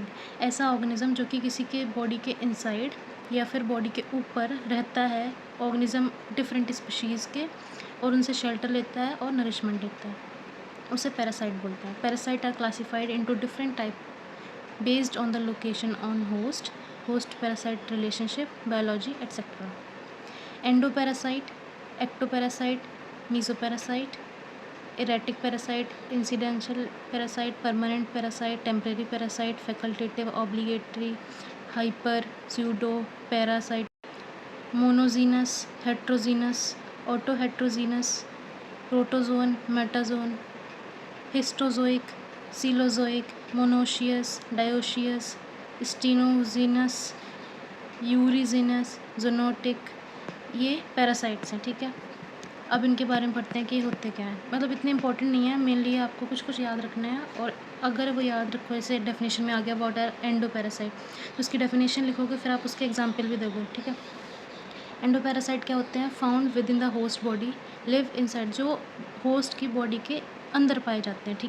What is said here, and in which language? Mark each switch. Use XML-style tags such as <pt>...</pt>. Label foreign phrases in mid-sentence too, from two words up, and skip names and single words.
<hi>ऐसा ऑर्गेनिज्म जो कि किसी के बॉडी के इनसाइड या फिर बॉडी के ऊपर रहता है,</hi> <en>organism different species</en> <hi>के, और उनसे शेल्टर लेता है और नरिशमेंट लेता है, उसे पैरासाइट बोलते हैं.</hi> <en>parasite are classified into different type based on the location on host, host parasite relationship, biology etcetera. endoparasite, ectoparasite, mesoparasite, erratic parasite, incidental parasite, permanent parasite, temporary parasite, facultative, obligatory, hyper, pseudo parasite, monogenous, heterogeneous, autoheterogeneous, protozoan, metazoan, histozoic, cenozoic, monoecious, dioecious, stenogenous, euryxenous, zoonotic.</en> <hi>ये पैरासाइट्स हैं. ठीक है, अब इनके बारे में पढ़ते हैं कि होते क्या हैं. मतलब इतने इंपॉर्टेंट नहीं है, मेनली आपको कुछ कुछ याद रखना है, और अगर वो याद रखो, जैसे डेफिनेशन में आ गया</hi> <en>what are endoparasite,</en> <hi>तो उसकी डेफिनेशन लिखोगे, फिर आप उसके एग्जाम्पल भी दोगे. ठीक है, एंडोपैरासाइट क्या होते हैं?</hi> <en>found with in the host body, live inside,</en> <hi>जो होस्ट की बॉडी के अंदर पाए जाते हैं.</hi>